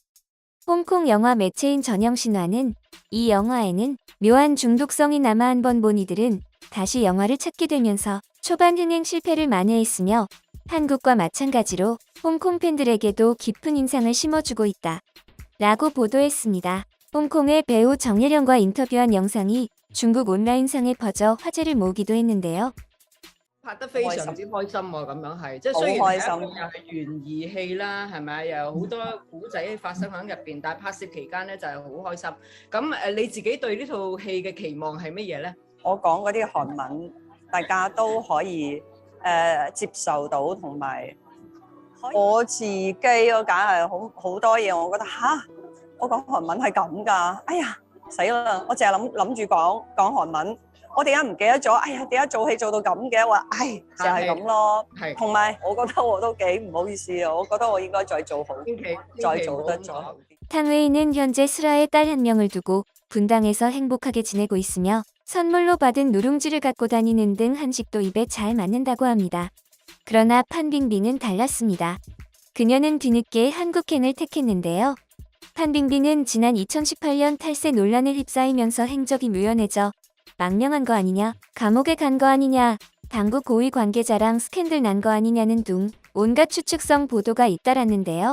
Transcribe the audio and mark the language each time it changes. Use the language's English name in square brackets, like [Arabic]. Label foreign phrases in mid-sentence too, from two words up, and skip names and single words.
[Korean] 홍콩 영화 매체인 전영신화는 이 영화에는 묘한 중독성이 남아 한 번 본 이들은 다시 영화를 찾게 되면서 초반 흥행 실패를 만회했으며 한국과 마찬가지로 홍콩 팬들에게도 깊은 인상을 심어주고 있다. 라고 보도했습니다. 홍콩의 배우 정예령과 인터뷰한 영상이 중국 온라인상에 퍼져 화제를 모으기도 했는데요. [Cantonese] 拍得非常之開心喎，咁樣係，即係好雖然係一開心。個又係懸疑戲啦，係咪？又有好多古仔發生喺入邊，但係拍攝期間咧就係好開心。咁你自己對呢套戲嘅期望係乜嘢咧？我講嗰啲韓文，大家都可以接受到，同埋我自己咯，梗係好多嘢，我覺得吓，我講韓文係咁㗎，哎呀死啦！我淨係諗住講韓文。我點解唔記得咗？哎呀，點解做戲做到咁嘅？話，唉，就係咁咯。係，同埋我覺得我都幾唔好意思啊，我覺得我應該再做好，再做得再好啲。 [Korean] 탕웨이는 현재 슬아의 딸 한 명을 두고 분당에서 행복하게 지내고 있으며 선물로 받은 누룽지를 갖고 다니는 등 한식도 입에 잘 맞는다고 합니다. 그러나 판빙빙은 달랐습니다. 그녀는 뒤늦게 한국행을 택했는데요. 판빙빙은 지난 2018년 탈세 논란에 휩싸이면서 행적이 묘연해져 망명한 거 아니냐, 감옥에 간 거 아니냐, 당국 고위 관계자랑 스캔들 난 거 아니냐는 등 온갖 추측성 보도가 잇따랐는데요.